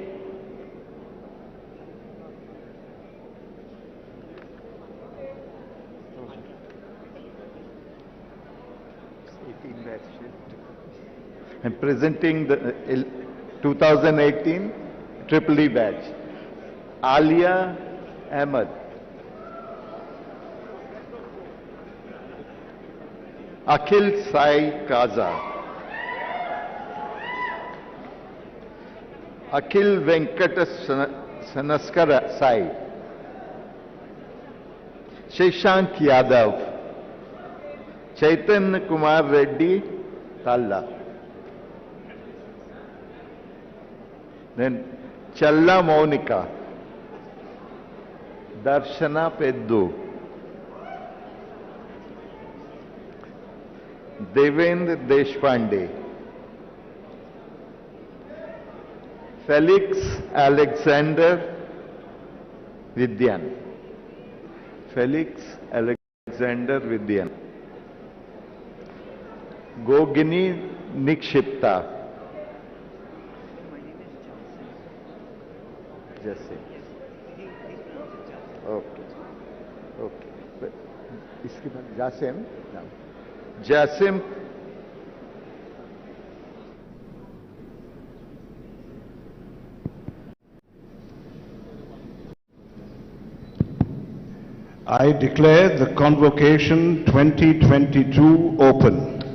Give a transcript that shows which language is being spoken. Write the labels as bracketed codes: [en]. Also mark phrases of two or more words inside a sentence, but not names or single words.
[en] and presenting the 2018 Triple E badge, Alia Ahmed, Akhil Sai Kaza, Akhil Venkata Sanaskara Sai, Shashank Yadav, Chaitanya Kumar Reddy Talla, then Challa Monica, Darshana Peddu, Devendra Deshpande, Felix Alexander Vidyan, Felix Alexander Vidyan, Gogini Nikshipta, Jesse. Okay. Okay. [hi] इसके बाद जासिम, जासिम [en] I declare the Convocation 2022 open.